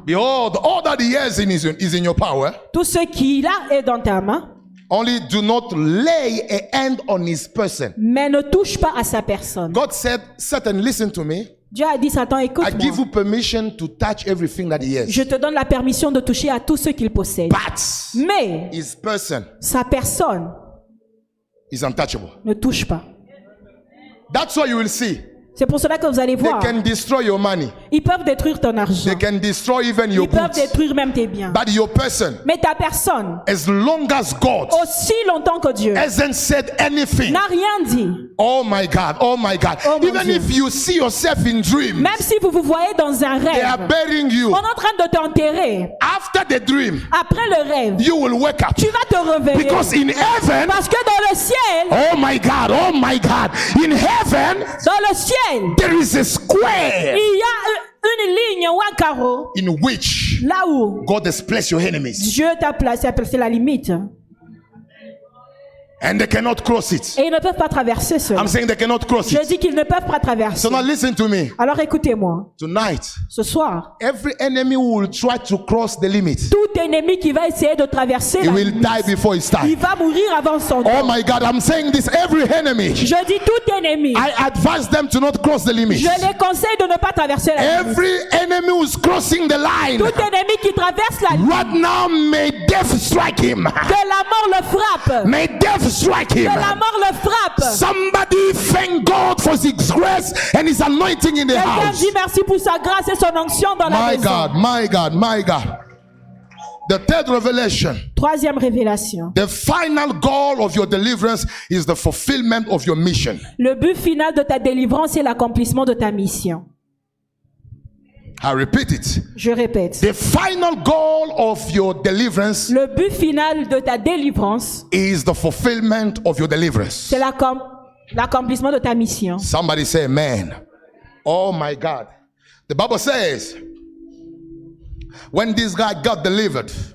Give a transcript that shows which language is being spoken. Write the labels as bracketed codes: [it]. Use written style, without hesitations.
[en] behold, all that he has is in your power. [fr] tout ce qu'il a est dans ta main, [en] Only do not lay a hand on his person. [fr] mais ne touche pas à sa personne. [en] God said, Satan, listen to me. [fr] Dieu a dit, Satan, [en] I give [fr] écoute-moi. [en] you permission to touch everything that he has. [fr] Je te donne la permission de toucher à tout ce qu'il possède. [en] But [fr] Mais [en] his person [fr] sa personne [en] is untouchable. [fr] ne touche pas. [en] That's what you will see. [fr] C'est pour cela que vous allez [en] They [fr] voir. [en] can destroy your money. [fr] Ils peuvent détruire ton argent. [en] They can destroy even your [fr] Ils peuvent [en] goods. [fr] détruire même tes biens. [en] But your person, [fr] Mais ta personne, [en] as long as God [fr] aussi longtemps que Dieu [en] hasn't said anything, [fr] n'a rien dit, [en] oh my God, oh my God. [fr] Oh mon [en] Even [fr] Dieu. [en] if you see yourself in dreams, [fr] même si vous vous voyez dans un [en] they are [fr] rêve, [en] burying you. [fr] on est en train de t'enterrer, [en] After the dream, [fr] après le rêve, [en] you will wake up. [fr] tu vas te réveiller. [en] Because in heaven, [fr] Parce que dans le ciel, [en] oh my God, in heaven, [fr] dans le ciel, [en] there is a square [fr] il y a une ligne ou un carreau, [en] in which [fr] là où [en] God has placed your enemies, [fr] Dieu t'a placé, a placé la limite. [en] and they cannot cross it. [fr] Et ils ne peuvent pas traverser cela. [en] I'm saying they cannot cross [fr] Je [en] it. [fr] dis qu'ils ne peuvent pas traverser. [en] So now listen to me. [fr] Alors écoutez-moi, [en] Tonight, [fr] ce soir, [en] every enemy who will try to cross the limit, [fr] tout ennemi qui va essayer de traverser [en] he [fr] la [en] will [fr] limite, [en] die before his [fr] il [en] time. [fr] va mourir avant son temps. [en] Oh my God, I'm saying this. Every enemy, [fr] Je dis tout ennemi, [en] I advise them to not cross the limit. [fr] je les conseille de ne pas traverser la limite. [en] Every enemy who's crossing the line, [fr] Tout ennemi qui traverse la limite, [en] right now, may death strike him. [fr] que la mort le frappe, [en] May death strike him. [fr] que la mort le frappe. [en] Somebody thank God for his grace and his anointing in the [fr] Quelqu'un [en] house. [fr] dit merci pour sa grâce et son onction dans la [en] My [fr] maison. [en] God, my God, my God. The third revelation, [fr] Troisième révélation. [en] the final goal of your deliverance is the fulfillment of your mission. [fr] Le but final de ta délivrance est l'accomplissement de ta mission. [en] I repeat it. [fr] Je répète. [en] The final goal of your deliverance [fr] Le but final de ta délivrance, [en] is the fulfillment of your deliverance. [fr] c'est l'accomplissement de ta mission. [en] Somebody say amen. Oh my God. The Bible says, when this guy got delivered,